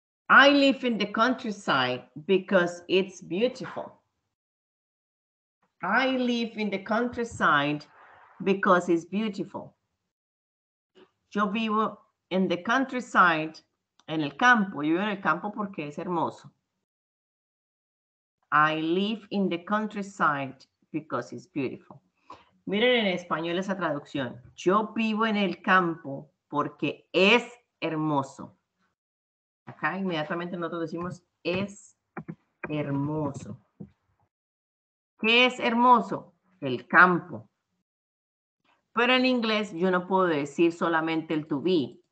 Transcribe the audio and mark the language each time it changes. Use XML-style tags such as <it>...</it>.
<en>I live in the countryside because it's beautiful. I live in the countryside because it's beautiful.</en> <es>Yo vivo en</es> <en>the countryside,</en> <es>en el campo. Yo vivo en el campo porque es hermoso.</es> <en>I live in the countryside because it's beautiful.</en> <es>Miren en español esa traducción. Yo vivo en el campo porque es hermoso. Acá inmediatamente nosotros decimos es hermoso. ¿Qué es hermoso? El campo. Pero en inglés yo no puedo decir solamente el to be.</es>